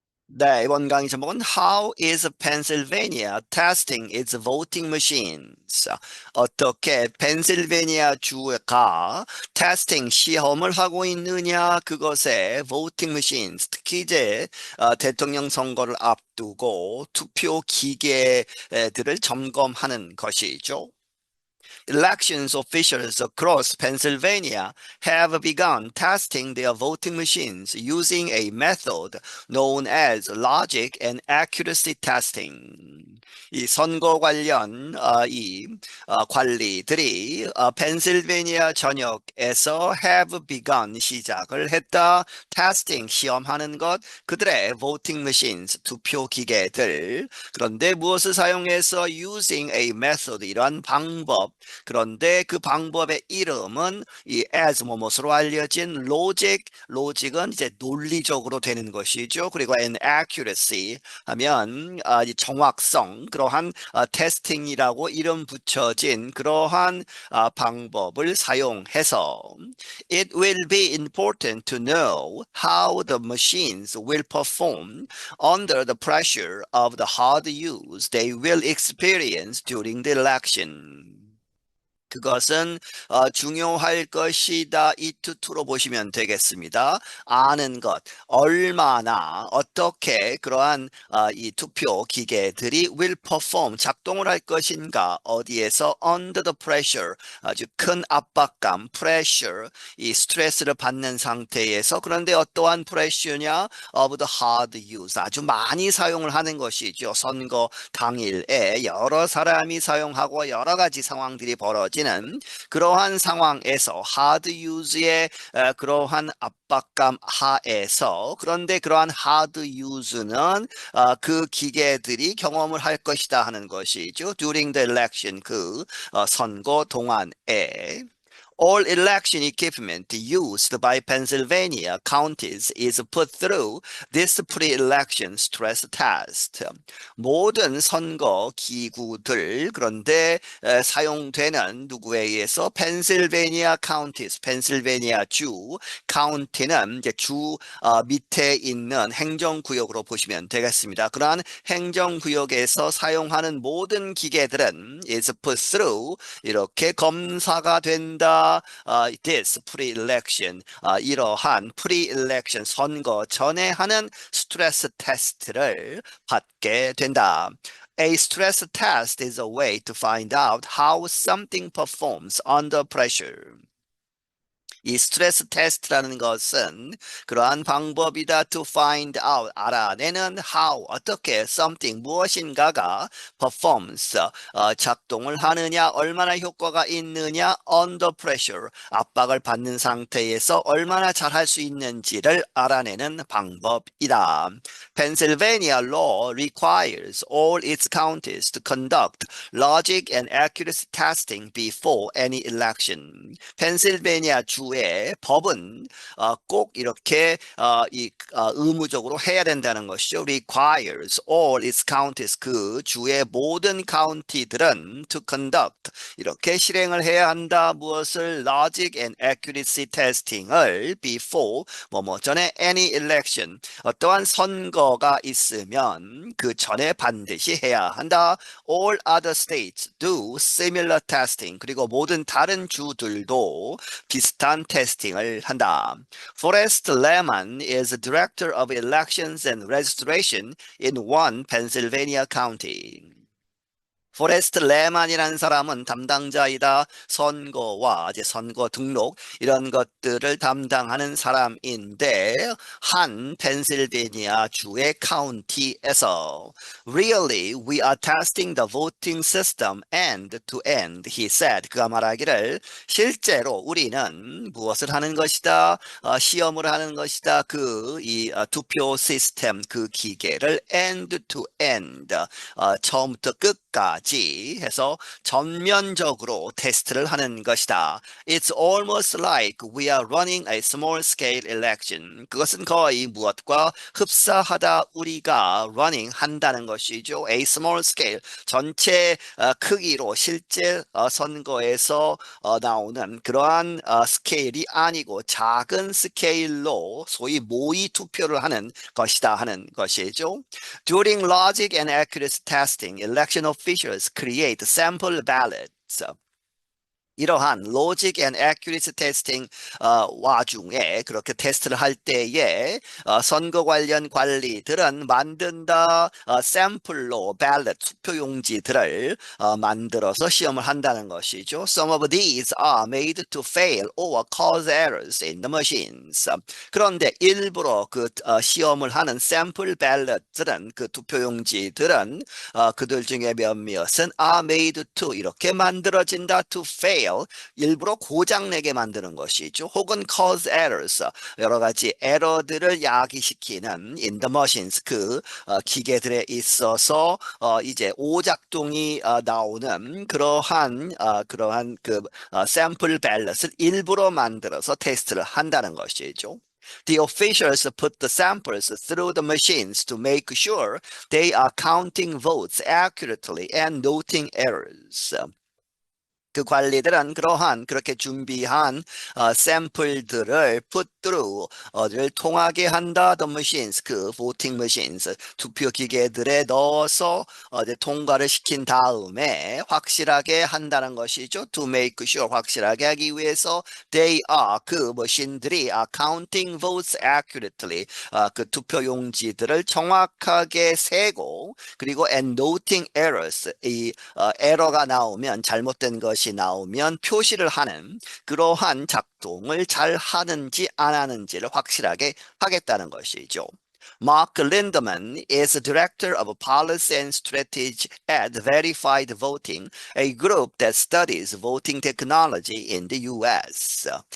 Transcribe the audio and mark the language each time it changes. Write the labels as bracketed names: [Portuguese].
[Korean] 네, 이번 강의 제목은 [English] How is Pennsylvania testing its voting machines? [Korean] 어떻게 펜실베니아 주가 테스팅 시험을 하고 있느냐 그것의 [English] voting machines, [Korean] 특히 이제 대통령 선거를 앞두고 투표 기계들을 점검하는 것이죠. [English] Elections officials across Pennsylvania have begun testing their voting machines using a method known as logic and accuracy testing. [Korean] 이 선거 관련 관리들이 펜실베니아 전역에서 [English] have begun [Korean] 시작을 했다. 테스팅 시험하는 것 그들의 [English] voting machines [Korean] 투표 기계들 그런데 무엇을 사용해서 [English] using a method [Korean] 이러한 방법 그런데 그 방법의 이름은 이 as 뭐뭐로 알려진 logic은 이제 논리적으로 되는 것이죠. 그리고 an accuracy 하면 이 정확성 그러한 테스팅이라고 이름 붙여진 그러한 방법을 사용해서 [English] it will be important to know how the machines will perform under the pressure of the hard use they will experience during the election. [Korean] 그것은 중요할 것이다. 이 투투로 보시면 되겠습니다. 아는 것, 얼마나 어떻게 그러한 이 투표 기계들이 [English] will perform [Korean] 작동을 할 것인가 어디에서 [English] under the pressure [Korean] 아주 큰 압박감 pressure 이 스트레스를 받는 상태에서 그런데 어떠한 pressure냐 [English] of the hard use [Korean] 아주 많이 사용을 하는 것이죠. 선거 당일에 여러 사람이 사용하고 여러 가지 상황들이 벌어지는 그러한 상황에서 [English] hard use [Korean] 의 그러한 압박감 하에서 그런데 그러한 hard use는 그 기계들이 경험을 할 것이다 하는 것이죠. [English] During the election [Korean] 그 선거 동안에 [English] All election equipment used by Pennsylvania counties is put through this pre-election stress test. [Korean] 모든 선거 기구들 그런데 사용되는 누구에 의해서 펜실베니아 counties, 펜실베니아 주 카운티는 이제 주 밑에 있는 행정구역으로 보시면 되겠습니다. 그러한 행정구역에서 사용하는 모든 기계들은 [English] is put through [Korean] 이렇게 검사가 된다. [English] this pre-election [Korean] 이러한 pre-election 선거 전에 하는 스트레스 테스트를 받게 된다. [English] A stress test is a way to find out how something performs under pressure. [Korean] 이 스트레스 테스트라는 것은 그러한 방법이다 [English] to find out [Korean] 알아내는 how 어떻게 something 무엇인가가 performs 작동을 하느냐 얼마나 효과가 있느냐 [English] under pressure [Korean] 압박을 받는 상태에서 얼마나 잘할 수 있는지를 알아내는 방법이다. [English] Pennsylvania law requires all its counties to conduct logic and accuracy testing before any election. [Korean] 펜실베니아 주의 법은 꼭 이렇게 의무적으로 해야 된다는 것이죠. [English] requires all its counties [Korean] 그 주의 모든 카운티들은 [English] to conduct [Korean] 이렇게 실행을 해야 한다. 무엇을 [English] logic and accuracy testing [Korean] 을 before 뭐뭐 전에 [English] any election [Korean] 어떠한 선거가 있으면 그 전에 반드시 해야 한다. [English] All other states do similar testing [Korean] 그리고 모든 다른 주들도 비슷한 테스팅을 한다. [English] Forrest Lehman is Director of Elections and Registration in one Pennsylvania county. [Korean] 포레스트 레만이라는 사람은 담당자이다. 선거와 이제 선거 등록 이런 것들을 담당하는 사람인데 한 펜실베니아 주의 카운티에서 [English] Really, we are testing the voting system end to end, he said. [Korean] 그가 말하기를 실제로 우리는 무엇을 하는 것이다. 시험을 하는 것이다. 투표 시스템 그 기계를 [English] end to end [Korean] 처음부터 끝까지 때까지 해서 전면적으로 테스트를 하는 것이다. [English] It's almost like we are running a small scale election. [Korean] 그것은 거의 무엇과 흡사하다 우리가 running 한다는 것이죠. [English] A small scale [Korean] 전체 크기로 실제 선거에서 나오는 그러한 스케일이 아니고 작은 스케일로 소위 모의 투표를 하는 것이다 하는 것이죠. [English] During logic and accuracy testing, election officials create sample ballots. [Korean] 이러한 로직 앤 애큐리시 테스팅 와중에 그렇게 테스트를 할 때에 선거 관련 관리들은 만든다 샘플로 발렛 투표용지들을 만들어서 시험을 한다는 것이죠. [English] Some of these are made to fail or cause errors in the machines. [Korean] 그런데 일부러 그 시험을 하는 샘플 발렛들은 그 투표용지들은 그들 중에 몇몇은 [English] are made to [Korean] 이렇게 만들어진다 [English] to fail [Korean] 일부러 고장내게 만드는 것이죠. 혹은 [English] cause errors [Korean] 여러 가지 에러들을 야기시키는 [English] in the machines [Korean] 그 기계들에 있어서 이제 오작동이 나오는 그러한 그 샘플 밸런스를 일부러 만들어서 테스트를 한다는 것이죠. [English] The officials put the samples through the machines to make sure they are counting votes accurately and noting errors. [Korean] 그 관리들은 그러한 그렇게 준비한 샘플들을 [English] put through [Korean] 를 통하게 한다. [English] The machines, [Korean] 그 [English] voting machines, [Korean] 투표 기계들에 넣어서 통과를 시킨 다음에 확실하게 한다는 것이죠. [English] To make sure [Korean] 확실하게 하기 위해서 they are 그 머신들이 [English] are counting votes accurately [Korean] 그 투표 용지들을 정확하게 세고 그리고 [English] and noting errors [Korean] 이 에러가 나오면 잘못된 것이 나오면 표시를 하는 그러한 작동을 잘 하는지 안 하는지를 확실하게 하겠다는 것이죠. [English] Mark Lindemann is director of policy and strategy at Verified Voting, a group that studies voting technology in the US.